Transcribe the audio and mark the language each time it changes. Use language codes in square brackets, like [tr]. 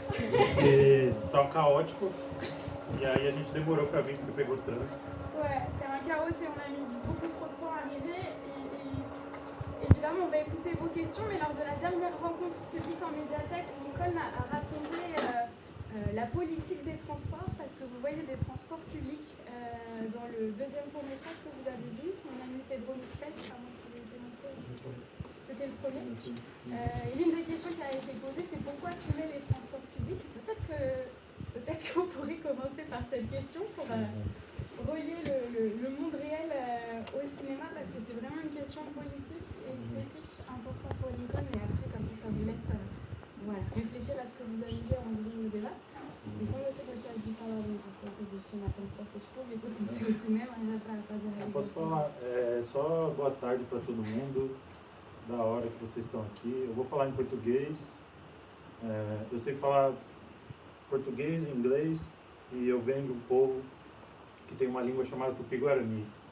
[pt] Porque tá caótico e aí a gente demorou para vir porque pegou trânsito. [fr] Ouais, c'est un chaos et on a mis beaucoup trop de temps à arriver. Et évidemment, on va écouter vos questions, mais lors de la dernière rencontre publique en médiathèque, Lincoln a raconté la politique des transports, parce que vous voyez des transports publics dans le deuxième court-métrage que vous avez vu, mon ami Pedro Mixtape, à moins qu'il ait été montré aussi. C'était le premier. Et l'une des questions qui a été posée, c'est pourquoi filmer les transports publics. Peut-être qu'on pourrait commencer par cette question pour relier le monde réel au cinéma, parce que c'est vraiment une question politique et esthétique importante pour Lincoln. Et après, comme ça vous laisse réfléchir à ce que vous avez vu avant de venir au débat. [pt] E como você gostaria de falar da importância de filmar transportes públicos no seu cinema, já para fazer a Eu posso falar, só boa tarde para todo mundo, da hora que vocês estão aqui. Eu vou falar em português, eu sei falar português, inglês, e eu venho de um povo que tem uma língua chamada Tupi-Guarani.